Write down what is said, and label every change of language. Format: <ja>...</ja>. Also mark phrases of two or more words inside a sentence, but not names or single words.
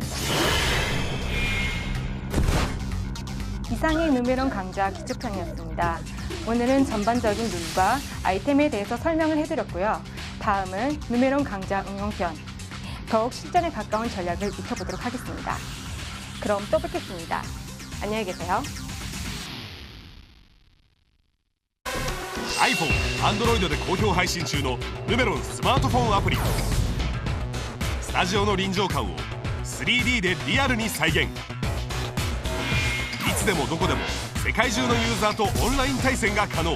<ko>이상의 누메론 강좌 기초편이었습니다. 오늘은 전반적인 룰과 아이템에 대해서 설명을 해드렸고요. 다음은 누메론 강좌 응용편, 더욱 실전에 가까운 전략을 익혀보도록 하겠습니다. 그럼 또 뵙겠습니다. 안녕히 계세요.</ko> <ja>iPhone、Android で好評配信中のヌメロンスマートフォンアプリ。スタジオの臨場感を 3D でリアルに再現。いつでもどこでも世界中のユーザーとオンライン対戦が可能。</ja>